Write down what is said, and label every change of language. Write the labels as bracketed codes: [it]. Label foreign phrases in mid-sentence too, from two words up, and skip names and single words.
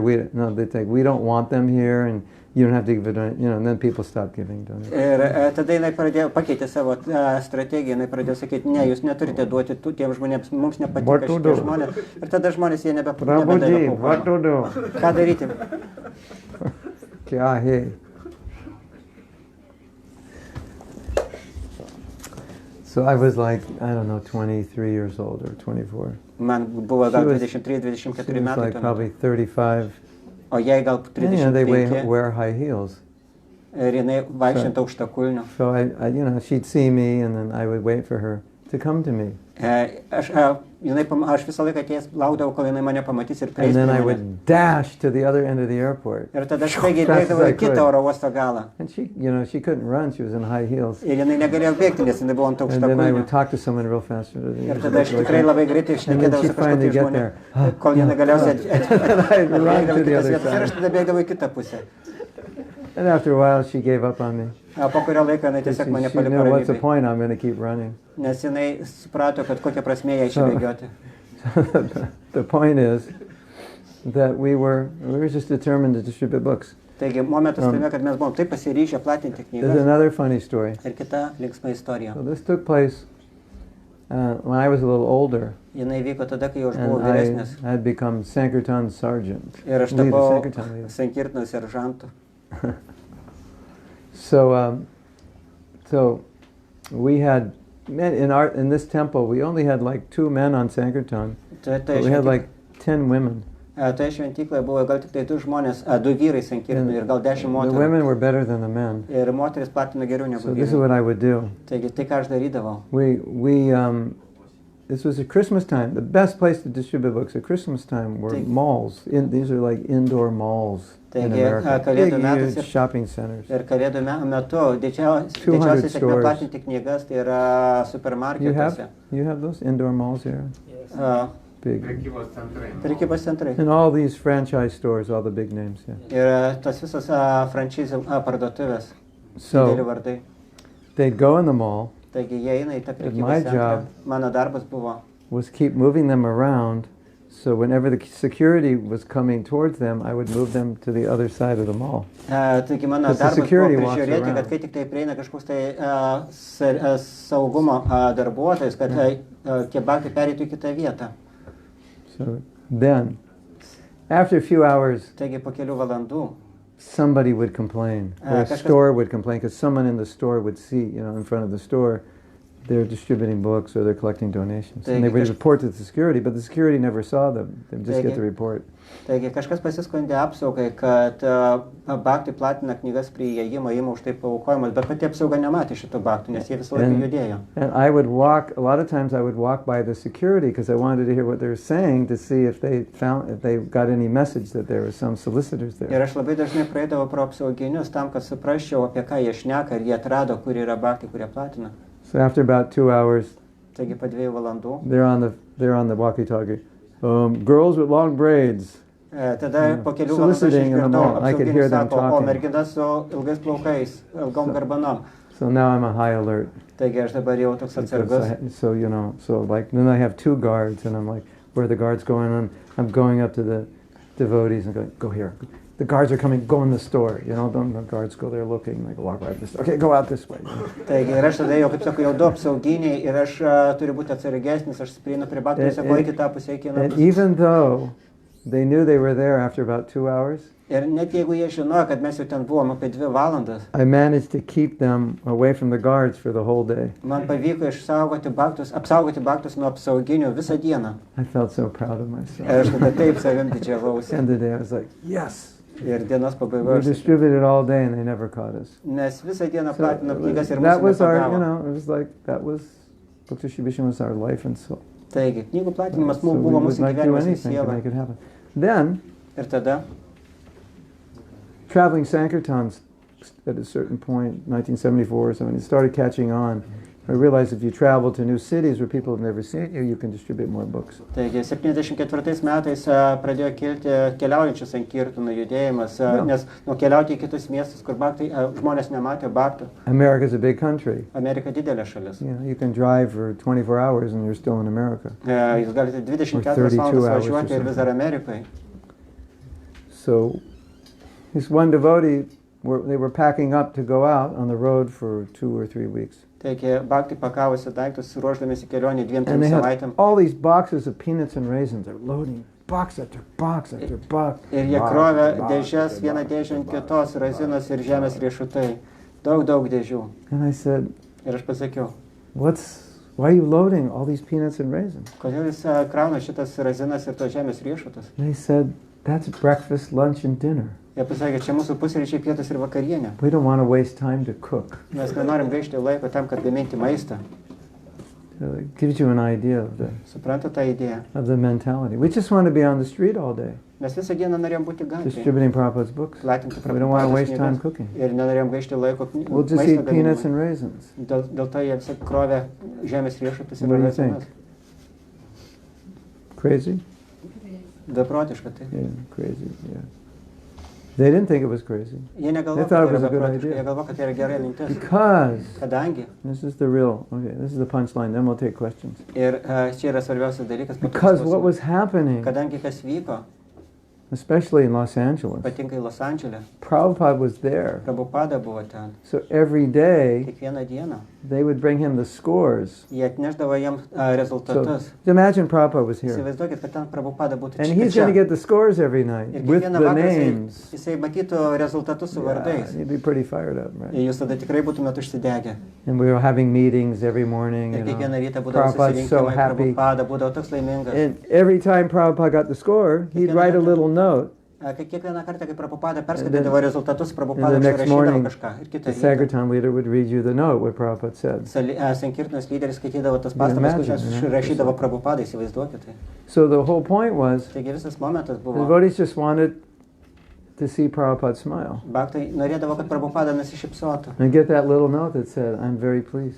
[en] They think, we don't want them here, and you don't have to give a donation. And then people stopped giving donations. [lt] Ir tada jinai pradėjo pakeitė savo strategiją, jinai pradėjo sakyti, ne, jūs neturite duoti tiems žmonėms, mums [en] What [lt] nepatinka [en] to [lt] šitie [en] do? [lt] žmonės. Ir tada žmonės jie [en] Prabhuji, [lt] nebedavė [en] what [lt] paaukojimą. [en] to do? [lt] Ką daryti? [hi] क्या है? [en] So I was like, I don't know, 23 years old or 24. [lt] Man buvo gal [en] She was [lt] 23-24 [en] She was [lt] metai. [en] like [lt] tuo [en] probably [lt] metu. [en] 35. [lt] O jai gal [en] Yeah, they [lt] 35. [en] wear high heels. [lt] Ir jinai vaikščiant aukštakulniu. [en] So she'd see me, and then I would wait for her to come to me. [lt] Aš visą laiką atėjęs laukdavau, kol jinai mane pamatys ir [en] And [lt] prieis [en] then [lt] prie [en] I [lt] manęs. [en] would dash to the other end of the airport. [lt] Ir tada aš staigiai [en] Fast as [lt] bėgdavau [en] I [lt] į kitą [en] could. [lt] oro uosto galą. [en] And she couldn't run. She was in high heels. [lt] Ir jinai negalėjo bėgti, nes jinai buvo ant [en] And then I [lt] aukštakulnių. [en] would talk to someone real fast. [lt] Ir tada aš tikrai labai greitai [en] And then [lt] šnekėdavau [en] she [lt] su [en] finally [lt] kažkokiais [en] get [lt] žmonėmis, [en] there. [lt] kol jinai galiausiai [en] I'd run [lt] atbėgdavo [en] to [lt] į [en] the [lt] kitas [en] other [lt] vietas. Ir aš [en] side. [lt] tada bėgdavau į kitą pusę. [en] And after a while, she gave up on me. [lt] Po kurio laiko jinai [en] She [lt] tiesiog mane [en] knew, [lt] paliko [en] what's the [lt] ramybėj. [en] point? I'm going to keep running. [lt] Nes jinai suprato, kad kokia prasmė jai [en] So- [lt] išbėgioti. [en] The point is that we were just determined to distribute books. [lt] Taigi, momentas tame, kad mes buvom taip pasiryžę platinti [en] There's [lt] knygas. [en] another funny story. [lt] Ir kita linksma istorija. [en] So this took place when I was a little older, [lt] Jinai vyko tada, kai jau aš buvau [en] and [lt] vyresnis. [en] I had become Sankirtan sergeant, [lt] Ir aš [en] leader, [lt] tapau [en] Sankirtan leader. [lt] Sankirtino seržantu. [en] So we had men in this temple. We only had like 2 men on Sankirtan, [lt] Tai [en] but we had like 10 women. [lt] Toje šventykloje buvo gal tik tai 2 žmonės, 2 vyrai sankirtino ir gal 10 [en] The [lt] moterų. [en] women were better than the men. [lt] Ir moteris platino geriau negu [en] So this is [lt] vyrai. [en] what I would do. [lt] Taigi tai, ką aš darydavau. [en] This was at Christmas time. The best place to distribute books at Christmas time were malls. These are like indoor malls in America. Big, huge shopping centers. [lt] Ir kalėdų metu didžiausia sėkmė platinti knygas tai yra supermarketuose. [en] You have those indoor malls here? Yes. Big. [lt] Prekybos centrai. [en] And all these franchise stores, all the big names. Yeah. [lt] Ir tas visas franšizų parduotuvės. [en] So [lt] Dideli vardai. [en] they'd go in the mall. [lt] Taigi jie eina į tą [en] My [lt] prekybos centrą. [en] job [lt] Mano darbas buvo. [en] Was keep moving them around, so whenever the security was coming towards them, I would move them to the other side of the mall. [lt] Taigi mano [en] Because the [lt] darbas buvo [en] security walks [lt] prižiūrėti, [en] around. [lt] kad kai tik tai prieina kažkoks tai saugumo darbuotojas, kad tie baktai pereitų į kitą vietą. [en] So then, after a few hours, [lt] Taigi po kelių valandų [en] somebody would complain, or a store would complain, because someone in the store would see, in front of the store, they're distributing books or they're collecting donations. And they would report to the security, but the security never saw them. They would just get the report. [lt] Taigi kažkas pasiskundė apsaugai, kad baktai platina knygas prie įėjimo, ima už tai paaukojimas, bet pati apsauga nematė šito baktų, nes jie visą laiką judėjo. [en] And I would walk, a lot of times I would walk by the security because I wanted to hear what they were saying to see if they got any message that there were some solicitors there. [lt] Ir aš labai dažnai praeidavau pro apsauginius tam, kad suprasčiau, apie ką jie šneka, ir jie atrado, kur yra baktai, kurie platina. [en] So after about 2 hours, [lt] Taigi po 2 valandų. [en] they're on the walkie-talkie. Girls with long braids. [lt] Tada po kelių valandų aš išgirdau apsauginis sako, o mergina su ilgais plaukais, ilgom garbanom. [en] So now I'm a high alert. [lt] Taigi aš dabar jau toks atsargus. [en] So like then I have 2 guards and I'm like, where are the guards going on? I'm going up to the devotees and going, go here. The guards are coming, go in the store. The guards go there looking, like walk right this. Okay, go out this way. [lt] Taigi ir aš tada jau, kaip sakau, jau 2 apsauginiai ir aš turiu būti atsargesnis, aš prieinu prie baktų ir sakau, į kitą pusę, į kitą [en] And [lt] pusę. [en] even though they knew they were there after about 2 hours, [lt] Ir net jeigu jie žinojo, kad mes jau ten buvom apie 2 valandas, [en] I managed to keep them away from the guards for the whole day. [lt] man pavyko apsaugoti baktus nuo apsauginių visą dieną. [en] I felt so proud of myself. [lt] Ir aš tada taip savim [en] At the [lt] didžiavausi. [en] end of the day, I was like, yes. [lt] Ir dienos [en] We [lt] pabaigoje. [en] distributed all day and they never caught us. [lt] Nes visą dieną [en] So [lt] platino knygas ir [en] that [lt] mūsų [en] was our, [lt] nepagavo. [en] book distribution was our life and soul. [lt] Taigi, knygų platinimas [en] So [lt] buvo [en] we would [lt] mūsų [en] like to do [lt] gyvenimas ir [en] anything to [lt] siela. [en] make it happen. Then, [lt] Ir tada, [en] traveling Sankirtans at a certain point, 1974 or something, it started catching on. I realized if you travel to new cities where people have never seen you, you can distribute more books. [lt] taigi 74 metais pradėjo kilti keliaujančių sankirtinų judėjimas, nes keliauti į kitus miestus, kur žmonės nematė baktų. [en] America's a big country. [lt] Amerika didelė šalis. [en] You can drive for 24 hours and you're still in America. [lt] Jūs galite 24 [en] Or 32 [lt] valandas [en] hours [lt] važiuoti ir vis dar Amerikoje. [en] So this one devotee, they were packing up to go out on the road for 2 or 3 weeks. [lt] Taigi, baktai pakavosi daiktus, ruoždamėsi kelionį 2-3 [en] And they [lt] savaitėm. [en] had all these boxes of peanuts and raisins. They're loading box after box after box. [lt] Ir jie krovė dėžes, vieną dėžę ant kitos, razinos ir žemės riešutai. Daug dėžių. [en] And I said, [lt] Ir aš pasakiau, [en] why are you loading all these peanuts and raisins? [lt] kodėl jūs krauna šitas razinas ir tos žemės riešutus? [en] And they said, that's breakfast, lunch, and dinner. [lt] Jie pasakė, čia mūsų pusryčiai, pietus ir vakarienė. [en] We don't want to waste time to cook. [lt] Mes nenorim gaišti laiko tam, kad gaminti maistą. [en] It gives you an idea [lt] Suprantu tą idėją. [en] of the mentality. We just want to be on the street all day, [lt] Mes visą dieną norėjom būti gatvėje, [en] distributing Prabhupada's books. [lt] platinti [en] We don't want to [lt] Prabhupados [en] waste time [lt] knygas [en] cooking. [lt] ir nenorėjom gaišti laiko [en] We'll just [lt] maisto [en] eat peanuts [lt] gaminimui. [en] and raisins. [lt] Dėl to jie visi krovė žemės riešutus ir [en] What do you [lt] razinas. [en] Crazy? [lt] Beprotiška tai. [en] Yeah, crazy, yeah. They didn't think it was crazy. [lt] Jie negalvo, [en] They [lt] kad [en] thought it [lt] tai [en] was [lt] yra [en] a good [lt] beprotiška, [en] idea. [lt] jie galvo, kad tai yra gera mintis. [en] Because, [lt] Kadangi, [en] this is the punchline, then we'll take questions. [lt] ir čia yra svarbiausias dalykas, po to [en] Because [lt] bus [en] what [lt] klausimai. [en] was happening, [lt] Kadangi kas vyko, [en] especially in Los Angeles, [lt] ypatingai Los Andžele, [en] Prabhupada was there. [lt] Prabhupada buvo ten. [en] So every day, [lt] Kiekvieną dieną [en] they would bring him the scores. [lt] Jie atneždavo jam [en] So [lt] rezultatus. [en] imagine Prabhupada was here. [lt] Įsivaizduokit, kad ten Prabhupada būtų [en] And [lt] čia. [en] he's going to get the scores every night [lt] Ir [en] with [lt] kiekvieną [en] the [lt] vakarą [en] names. [lt] jisai matytų rezultatus su [en] Yeah, [lt] vardais. [en] he'd be pretty fired up, right? [lt] Ir jūs tada tikrai būtumėt užsidegę. [en] And we were having meetings every morning. [lt] Ir [en] You [lt] kiekvieną [en] know. [lt] rytą būdavo [en] Prabhupada's so [lt] susirinkimai, [en] happy. [lt] Prabhupada būdavo toks laimingas. [en] And every time Prabhupada got the score, he'd write a little note. [lt] Kai kiekvieną kartą, kai Prabhupada [en] And [lt] perskaitydavo rezultatus, [en] And [lt] Prabhupada [en] the next [lt] užsirašydavo [en] morning, [lt] kažką. Ir [en] the [lt] kitą rytą [en] Sankirtan leader would read you the note, what Prabhupada said. [lt] Sankirtanos lyderis skaitydavo tas [en] You can [lt] pastabas, [en] imagine, [lt] kurias [en] yeah. [lt] rašydavo Prabhupada, įsivaizduokit. Tai. [en] So the whole point was, [lt] Taigi visas momentas [en] the [lt] buvo, [en] devotees just wanted to see Prabhupada smile. [lt] Bhaktai norėdavo, kad Prabhupada nusišypsotų. [en] And get that little note that said, I'm very pleased.